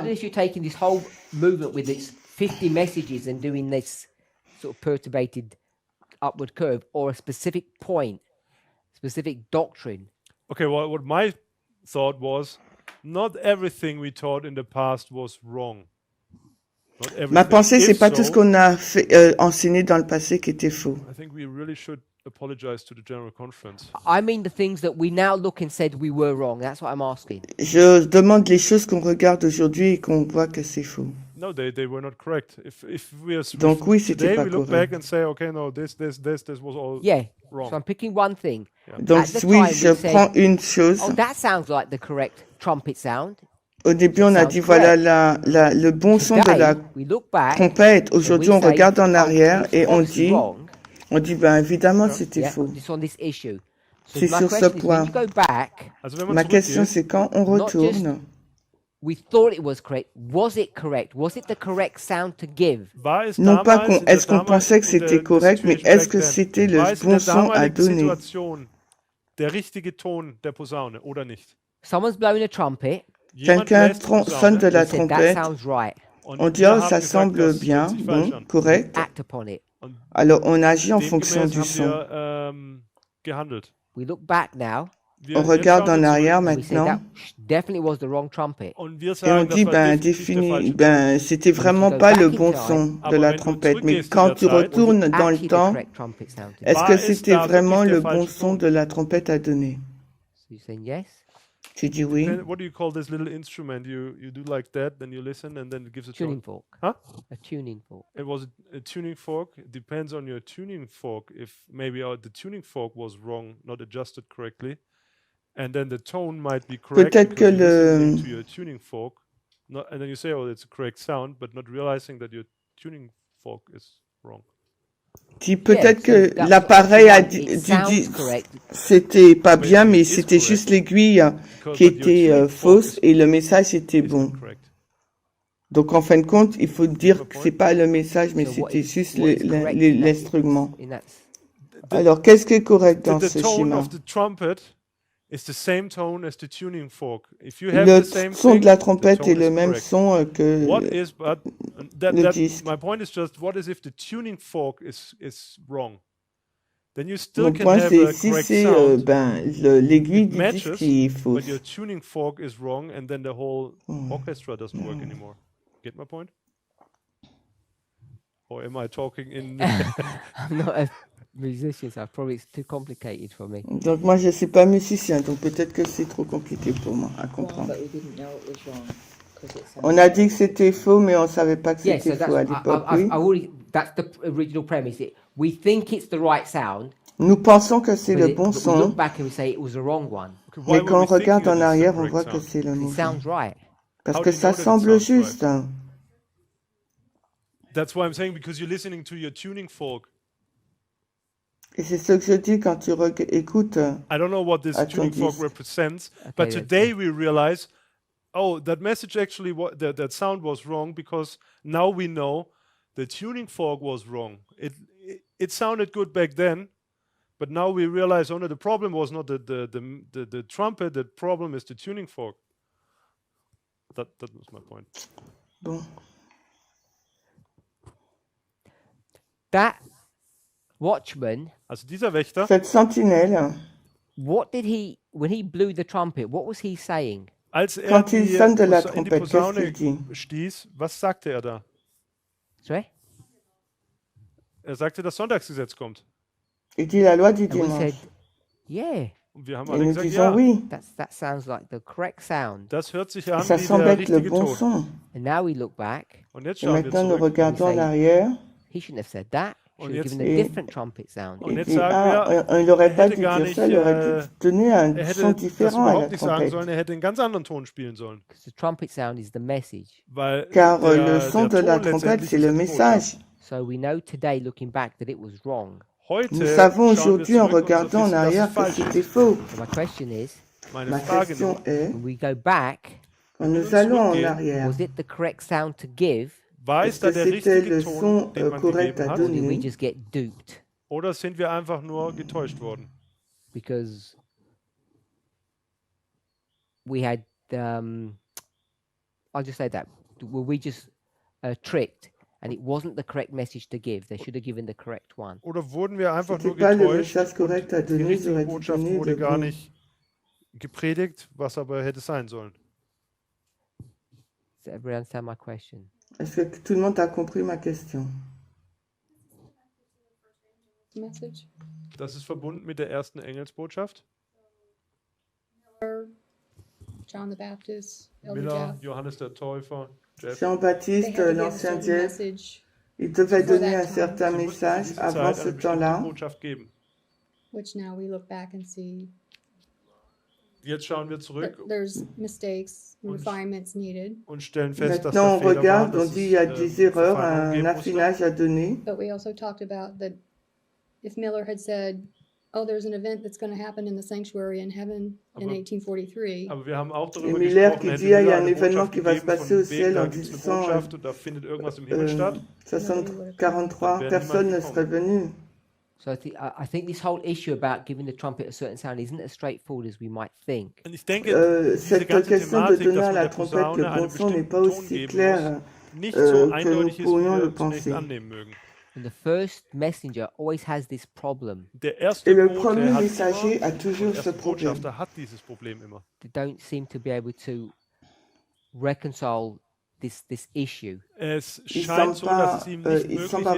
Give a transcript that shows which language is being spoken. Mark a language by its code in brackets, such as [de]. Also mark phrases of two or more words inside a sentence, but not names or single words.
[en] if you're taking this whole movement with its 50 messages and doing this sort of perturbated upward curve or a specific point, specific doctrine. okay. Well, what my thought was, not everything we taught in the past was wrong. Not everything. [fr] ma pensée, c'est [en] If [fr] pas tout ce [en] so, [fr] qu'on a fait, enseigné dans le passé qui était faux. [en] I think we really should apologize to the General Conference. I mean the things that we now look and said we were wrong. That's what I'm asking. [fr] Je demande les choses qu'on regarde aujourd'hui et qu'on voit que c'est faux. [en] No, they were not correct. If we are [fr] Donc oui, c'était [en] today [fr] pas [en] we look [fr] correct. [en] back and say, okay, no, this was all Yeah. wrong. So I'm picking one thing. [fr] Donc [en] At the [fr] oui, [en] time, [fr] je [en] we said, [fr] prends une chose. [en] Oh, that sounds like the correct trumpet sound. [fr] Au début, on a [en] sounds [fr] dit voilà [en] correct. [fr] le bon son de la [en] Today, we look back. [fr] trompette. Aujourd'hui, on [en] we say, [fr] regarde en [en] oh, [fr] arrière [en] it's [fr] et on [en] obviously [fr] dit, [en] wrong. [fr] ben évidemment, c'était [en] Yeah, [fr] faux. [en] it's on this issue. So [fr] C'est [en] my [fr] sur ce [en] question is, when [fr] point. [en] you go back, [de] Also wenn man [fr] Ma question, [de] zurückgeht, [fr] c'est quand on [en] Not just- [fr] retourne, [en] we thought it was correct. Was it correct? Was it the correct sound to give? [de] war es [fr] non pas [de] damals in [fr] est-ce [de] der [fr] qu'on pensait que [de] damaligen- in [fr] c'était [de] der [fr] correct, mais [de] situation [fr] est-ce que [en] back then, [fr] c'était le [de] war es in [fr] bon [de] der [fr] son à [de] damaligen [fr] donner? [de] Situation der richtige Ton der Posaune oder nicht? [en] Someone's blowing a trumpet. [de] Jemand [fr] Quelqu'un [de] bläst die Posaune [fr] sonne de la [en] He said, that [fr] trompette [en] sounds right. [fr] On dit, oh, ça semble bien, bon, correct. [en] Act upon it. [fr] Alors, on agit en fonction du son. [en] We look back now. [fr] On regarde en arrière [en] And we say that [fr] maintenant [en] definitely was the wrong trumpet. [fr] et on dit, c'était vraiment pas le bon son de la trompette. Mais quand tu retournes dans le [en] Actually, the [fr] temps, [en] correct trumpet sound to [fr] est-ce que c'était vraiment le bon son de la trompette à donner? [en] So you're saying yes? [fr] Tu dis oui. [en] What do you call this little instrument? You do like that, then you listen, and then it gives a Tuning tone. fork. Huh? A tuning fork. It was a tuning fork. It depends on your tuning fork. If maybe the tuning fork was wrong, not adjusted correctly, and then the tone might be correct [fr] Peut-être que [en] because you're listening to your tuning fork, and then you say, "Oh, it's a correct sound," but not realizing that your tuning fork is wrong. [fr] Peut-être que l'appareil a dit c'était pas bien, mais c'était juste l'aiguille qui était fausse et le message était bon. Donc en fin de compte, il faut dire que c'est pas le message, mais c'était juste l'instrument. Alors qu'est-ce qui est correct dans ce schéma? Le son de la trompette est le même son que le disque. [en] My point is just, what is if the tuning fork is wrong? Then you still [fr] Mon [en] can [fr] point [en] have [fr] c'est [en] a [fr] si [en] correct [fr] c'est [en] sound, [fr] l'aiguille [en] it [fr] du [en] matches, [fr] disque qui est fausse. [en] but your tuning fork is wrong, and then the whole orchestra doesn't work anymore. Get my point? Or am I talking in... I'm not a musician, so probably it's too complicated for me. [fr] Donc moi je suis pas musicien, donc peut-être que c'est trop compliqué pour moi à comprendre. [en] But we didn't know it was wrong. 'Cause it [fr] On [en] sounded [fr] a dit que c'était faux, mais on savait pas que [en] Yeah, [fr] c'était [en] so [fr] faux à [en] that's, [fr] l'époque. Oui. [en] that's the original premise. We think it's the right sound, [fr] Nous pensons que c'est le bon [en] but we [fr] son, [en] look back and we say it was the wrong one. [fr] mais quand on regarde en arrière, on voit que c'est le [en] It [fr] mauvais. [en] sounds right. [fr] Parce [en] How [fr] que [en] do you [fr] ça [en] know that it [fr] semble [en] sounds [fr] juste. [en] right? That's why I'm saying, because you're listening to your tuning fork. [fr] Et c'est ce que je dis quand tu écoutes. [en] I don't know what this [fr] à ton [en] tuning fork [fr] disque. [en] represents, Okay, but that's today we realize, oh, that message actually, that sound was wrong, because now we know the tuning fork was wrong. It sounded good back then, but now we realize, oh no, the problem was not the trumpet. The problem is the tuning fork. That was my point. [fr] Bon. [en] That watchman, [de] Also dieser Wächter, [fr] Cette sentinelle, [en] what did he, when he blew the trumpet, what was he saying? [de] als er [fr] quand il [de] die [fr] sonne de la [de] in die [fr] trompette, qu'est-ce [de] Posaune [fr] qu'il dit? [de] stieß, was sagte er da? [en] Sorry? [de] Er sagte, das Sonntagsgesetz kommt. [fr] Il dit la loi du [en] And we said, [fr] dimanche. [en] yeah, [de] Und wir haben [fr] Et [de] alle [fr] nous [de] gesagt, [fr] disons [de] ja, [fr] oui. [en] that sounds like the correct sound. [de] das hört sich an [fr] Ça [de] wie [fr] semble [de] der [fr] être le [de] richtige [fr] bon [de] Ton. [fr] son. [en] And now we look back, [de] Und jetzt [fr] Et [de] schauen wir [fr] maintenant, nous [de] zurück. [fr] regardons en [en] say- [fr] arrière. [en] he shouldn't have said that. Should have [de] jetzt- [en] given a [fr] Et- [en] different trumpet sound. [de] Und [fr] Il [de] jetzt [fr] dit, [de] sagen wir, [fr] il n'aurait pas [de] hätte [fr] dû [de] gar [fr] dire [de] nicht, [fr] ça, il aurait dû donner un [de] er [fr] son [de] hätte das [fr] différent à la [de] überhaupt nicht sagen [fr] trompette. [de] sollen, er hätte einen ganz anderen Ton spielen sollen. [en] Because the trumpet sound is the message. [de] Weil [fr] Car [de] der, [fr] le son [de] der [fr] de la [de] Ton [fr] trompette, [de] letztendlich [fr] c'est [de] ist [fr] le [de] die Botschaft. [fr] message. [en] So we know today, looking back, that it was wrong. [de] Heute [fr] Nous savons [de] schauen wir [fr] aujourd'hui en [de] zurück und [fr] regardant en [de] wissen, dass [fr] arrière [de] es [fr] que [de] falsch [fr] c'était [de] ist. [fr] faux. [en] So my question is, [de] Meine [fr] Ma [de] Frage [fr] question [de] nur, [fr] est, [en] when we go back, [fr] quand [de] wir [fr] nous allons en [de] zurückgehen, [fr] arrière, [en] was it the correct sound to give, [de] war es [fr] est-ce [de] da [fr] que [de] der [fr] c'était [de] richtige [fr] le [de] Ton, [fr] son [de] den man [fr] correct [de] gegeben [fr] à [de] hat? [en] or did we [fr] donner? [en] just get duped? [de] Oder sind wir einfach nur getäuscht worden? [en] Because we had, I'll just say that, were we just tricked and it wasn't the correct message to give? They should have given the correct one. [de] Oder wurden wir einfach nur [fr] C'était pas le [de] getäuscht [fr] message correct à [de] und die [fr] donner, ils [de] richtige [fr] auraient dû [de] Botschaft [fr] donner [de] wurde [fr] le [de] gar [fr] bon. [de] nicht gepredigt, was aber hätte sein sollen? [en] Does everybody understand my question? [fr] Est-ce que tout le monde a compris ma question? [en] Message. [de] Das ist verbunden mit der ersten Engelsbotschaft. [en] John the Baptist, Elder Miller, Jeff. [de] Johannes der Täufer, Jeff. [en] They [fr] Jean-Baptiste, [en] had to give a [fr] l'ancien [en] certain [fr] Jeff, [en] message, [fr] il devait [en] before [fr] donner [en] that [fr] un [en] time. [fr] certain [de] Sie mussten zu [fr] message [de] dieser [fr] avant [de] Zeit [fr] ce [de] eine bestimmte [fr] temps-là. [de] Botschaft geben. [en] which now we look back and see [de] Jetzt schauen wir [en] that [de] zurück [en] there's mistakes and [de] Und- [en] refinements needed. [de] und stellen fest, dass [fr] Maintenant, on [de] da Fehler waren, [fr] regarde, on [de] dass [fr] dit il y a [de] es [fr] des erreurs, [de] Verfeinerungen [fr] un [de] geben musste. [fr] affinage à donner. [en] But we also talked about that if Miller had said, oh, there's an event that's going to happen in the sanctuary in heaven in Aber- 1843, [de] Aber wir haben auch [fr] Et [de] darüber [fr] Miller [de] gesprochen, [fr] qui [de] hätte [fr] dit, ah, il y [de] Miller [fr] a un [de] eine [fr] événement [de] Botschaft [fr] qui va se [de] gegeben [fr] passer au [de] von wegen, [fr] ciel [de] da [fr] en [de] gibt es eine [fr] 1800, [de] Botschaft und da findet irgendwas im Himmel statt. [fr] 43, personne ne serait venu. [en] So I think this whole issue about giving the trumpet a certain sound isn't as straightforward as we might think. [de] Und ich denke, diese [fr] Cette [de] ganze [fr] question de [de] Thematik, [fr] donner [de] dass [fr] à [de] man [fr] la [de] der [fr] trompette [de] Posaune [fr] le [de] einen [fr] bon son n'est [de] bestimmten [fr] pas [de] Ton [fr] aussi [de] geben [fr] claire [de] nicht so [fr] que nous [de] eindeutig ist, wie [fr] pourrions le [de] wir zunächst [fr] penser. [de] annehmen mögen. [en] And the first messenger always has this problem. [de] Der erste [fr] Et le [de] Bote [fr] premier [de] hat [fr] messager [de] immer, [fr] a [de] und [fr] toujours [de] der [fr] ce [de] erste [fr] problème. [de] Botschafter hat dieses Problem immer. [en] They don't seem to be able to reconcile this issue. [de] Es [fr] Il [de] scheint [fr] semble, [de] so, dass es ihm nicht [fr] il semble [de] möglich